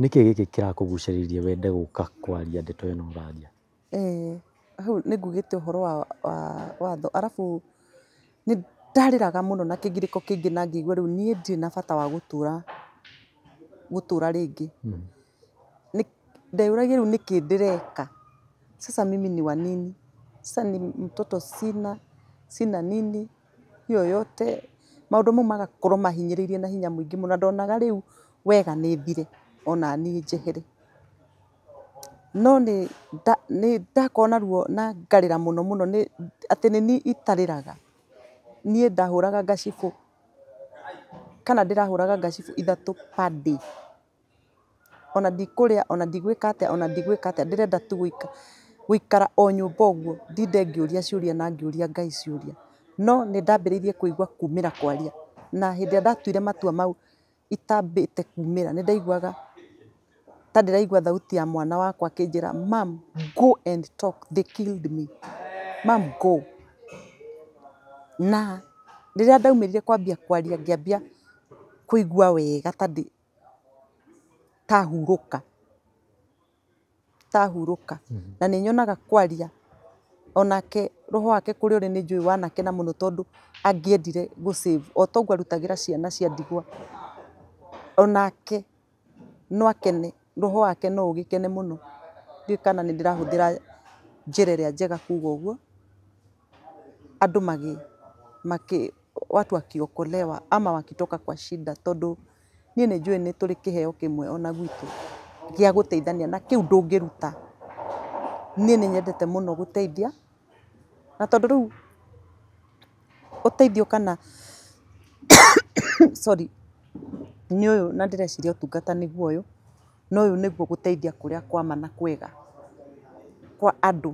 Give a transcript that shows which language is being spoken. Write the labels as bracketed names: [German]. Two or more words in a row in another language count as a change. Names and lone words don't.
[Kikuyu] Nĩkĩ gĩkĩ kĩrakũgucĩrĩirie wende gũka kwaria ndeto ĩno ũraria? Hau nĩ ngugĩte ũhoro wa watho, arabu nĩ ndarĩraga mũno na kĩgirĩko kĩingĩ na ngĩigua rĩu niĩ ndirĩ na bata wa gũtũra rĩngĩ. Ndeyũragia rĩu nĩkĩ ndĩreka. [Swahili] Sasa mimi ni wa nini? Sasa ni mtoto sina nini hiyo yote. [Kikuyu] Maũndũ mau magakorwo mahinyĩrĩirie na hinya mũingĩ mũno, na ndonaga rĩu wega nĩ thire ona niĩ njehere. No nĩ ndakorwo na ruo na ngarĩra mũno mũno atĩ nĩ niĩ itarĩraga. Niĩ ndahũraga ngacibũ kana ndĩrahũraga ngacibũ 3 [English] per day. [Kikuyu] Ona ndikũrĩa, ona ndigwĩka atĩa, ona ndigwĩka atĩa, ndĩrenda tu gũikara o nyũmba ũguo ndinde ngĩũria ciũria na ngĩũria Ngai ciũria. No nĩ ndambĩrĩirie kũigua kumĩra kwaria, na hĩndĩ ĩrĩa ndatuire matua mau itambĩte kumĩra, nĩ ndaiguaga ta ndĩraigua thauti ya mwana wakwa akĩnjĩra, [English] "Mom, go and talk, they killed me. Mom, go." [Kikuyu] Na rĩrĩa ndaumĩrire kwambia kwaria ngĩambia kũigua wega tahurũka. Na nĩ nyonaga kwaria onake roho wake kũrĩ ũrĩ nĩ njũĩ wanakena mũno tondũ angĩendire gũ-save o ta ũguo arutagĩra ciana cia ndigwa. Onake no akene, roho wake no ũgĩkene mũno. Ndiũĩ kana nĩ ndĩrahũthĩra njĩra ĩrĩa njega kuuga ũguo. [Swahili] Andũ watu wakiokolewa ama wakitoka kwa shida, [Kikuyu] tondũ niĩ nĩ njũĩ nĩ tũrĩ kĩheo kĩmwe ona gwitũ gĩa gũteithania na kĩu ndũngĩruta. Niĩ nĩ nyendete mũno gũteithia, na tondũ rĩu ũteithio kana nĩ ũyũ na ndĩreciria ũtungata nĩguo ũyũ, no ũyũ nĩguo gũteithia kũrĩa kwa ma na kwega kwa andũ.